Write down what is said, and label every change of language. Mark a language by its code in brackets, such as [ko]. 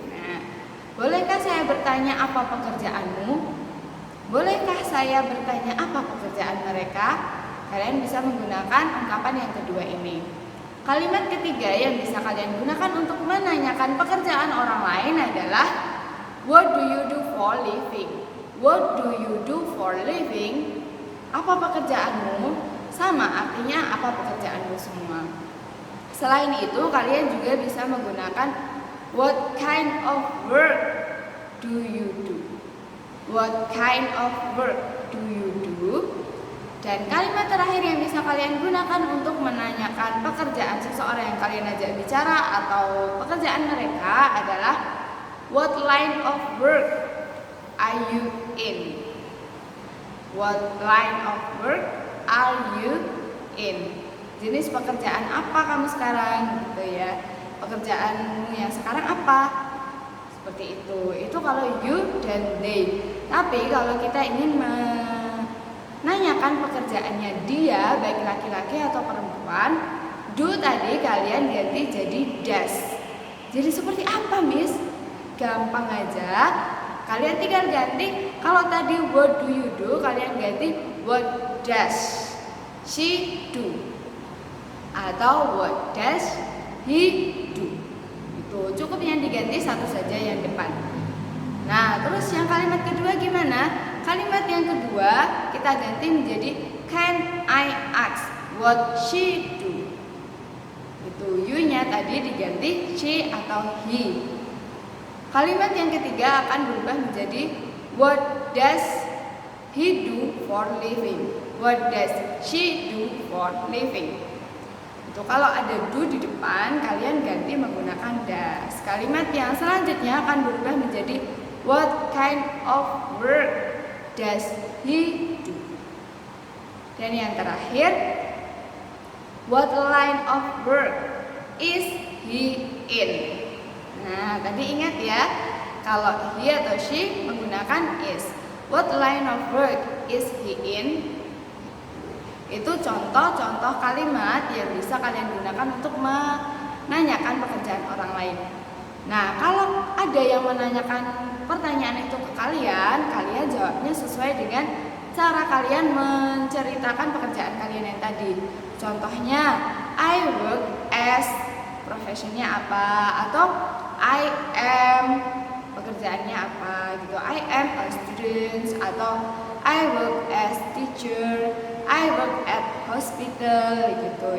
[id] Nah, bolehkah saya bertanya apa pekerjaanmu? Bolehkah saya bertanya apa pekerjaan mereka? Kalian bisa menggunakan ungkapan yang kedua ini. Kalimat ketiga yang bisa kalian gunakan untuk menanyakan pekerjaan orang lain adalah [en] what do you do for living? What do you do for living? [id] Apa pekerjaanmu? Sama artinya apa pekerjaanmu semua. Selain itu kalian juga bisa menggunakan [en] what kind of work do you do? What kind of work do you do? [id] Dan kalimat terakhir yang bisa kalian gunakan untuk menanyakan pekerjaan seseorang yang kalian ajak bicara atau pekerjaan mereka adalah [en] what line of work are you in? What line of work are you in? [id] Jenis pekerjaan apa kamu sekarang gitu ya. Pekerjaanmu yang sekarang apa? Seperti itu. Itu kalau you dan they. Tapi kalau kita ingin menanyakan pekerjaannya dia, baik laki-laki atau perempuan, do tadi kalian ganti jadi does. Jadi seperti apa, Miss? Gampang aja. Kalian tinggal ganti. Kalau tadi [en] what do you do, [id] kalian ganti [en] what does she do? Atau what does he do? [id] Itu cukup yang diganti satu saja yang depan. Nah, terus yang kalimat kedua gimana? Kalimat yang kedua kita ganti menjadi [en] can I ask what she do? [id] Itu you-nya tadi diganti she atau he. Kalimat yang ketiga akan berubah menjadi [en] what does he do for living? What does she do for living? [id] Itu kalau ada do di depan, kalian ganti menggunakan does. Kalimat yang selanjutnya akan berubah menjadi [en] what kind of work does he do? [id] Dan yang terakhir, [en] what line of work is he in? [id] Nah, tadi ingat ya, kalau he atau she menggunakan is. [en] What line of work is he in? [id] Itu contoh-contoh kalimat yang bisa kalian gunakan untuk menanyakan pekerjaan orang lain. Nah, kalau ada yang menanyakan pertanyaan itu ke kalian, kalian jawabnya sesuai dengan cara kalian menceritakan pekerjaan kalian yang tadi. Contohnya, [en] I work as, [id] profesinya apa, atau [en] I am, [id] pekerjaannya apa gitu. [en] I am a student, atau I work as teacher, I work at hospital gitu.